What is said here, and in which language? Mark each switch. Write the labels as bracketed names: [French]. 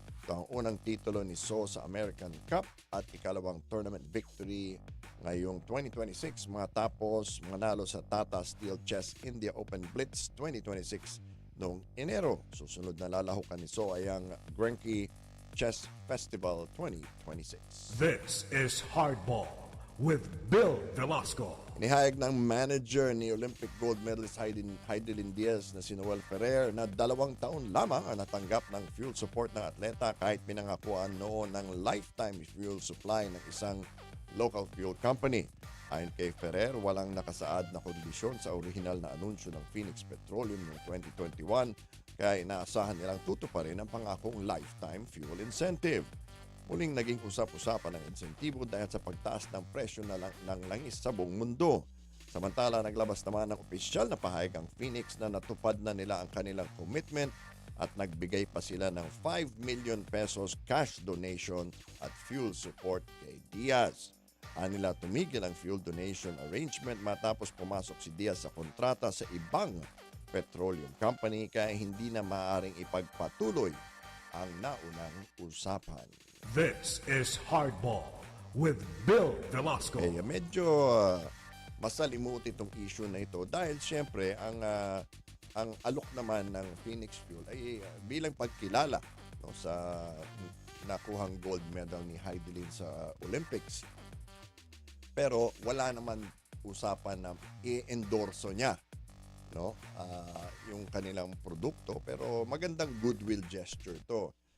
[Filipino] Ito ang unang titulo ni So sa American Cup at ikalawang tournament victory ngayong 2026 matapos manalo sa Tata Steel Chess India Open Blitz 2026 noong Enero. Susunod na lalahukan ni So ay ang Grenke Chess Festival 2026. [English] This is Hardball with Bill Velasco. [Filipino] Inihayag ng manager ni Olympic gold medalist Heidelin Diaz na si Noel Ferrer na 2 taon lamang ang natanggap ng fuel support ng atleta kahit pinangakuan noon ng lifetime fuel supply ng isang local fuel company. Ayon kay Ferrer, walang nakasaad na kondisyon sa orihinal na anunsyo ng Phoenix Petroleum noong 2021 kaya inaasahan nilang tutuparin ang pangakong lifetime fuel incentive. Muling naging usap-usapan ng insentibo dahil sa pagtaas ng presyo ng langis sa buong mundo. Samantala, naglabas naman ng opisyal na pahayag ang Phoenix na natupad na nila ang kanilang commitment at nagbigay pa sila ng 5 million pesos cash donation at fuel support kay Diaz. Anila tumigil ang fuel donation arrangement matapos pumasok si Diaz sa kontrata sa ibang petroleum company kaya hindi na maaaring ipagpatuloy ang naunang usapan. [English] This is Hardball with Bill Velasco. [Filipino] Medyo masalimuot itong issue na ito dahil siyempre ang alok naman ng Phoenix Fuel ay bilang pagkilala no, sa nakuhang gold medal ni Heidelin sa Olympics. Pero wala naman usapan na i-endorso niya no yung kanilang produkto, pero magandang goodwill gesture to.